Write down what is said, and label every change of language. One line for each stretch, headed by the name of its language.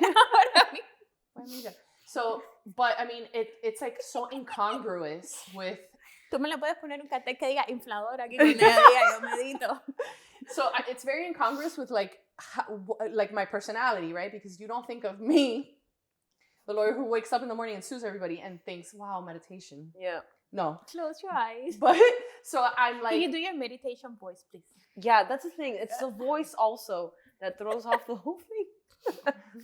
English: Well, I mean, so, but I mean, it's like so incongruous with.
Spanish: Tú me le puedes poner un cartel que diga inflador aquí cuando ella diga yo medito.
English: So it's very incongruous with like my personality, right? Because you don't think of me, the lawyer who wakes up in the morning and sues everybody and thinks, "Wow, meditation." Yeah. No, Close your eyes. but so I'm like, Can you do your meditation voice, please? Yeah, that's the thing. It's the voice also that throws off the whole thing.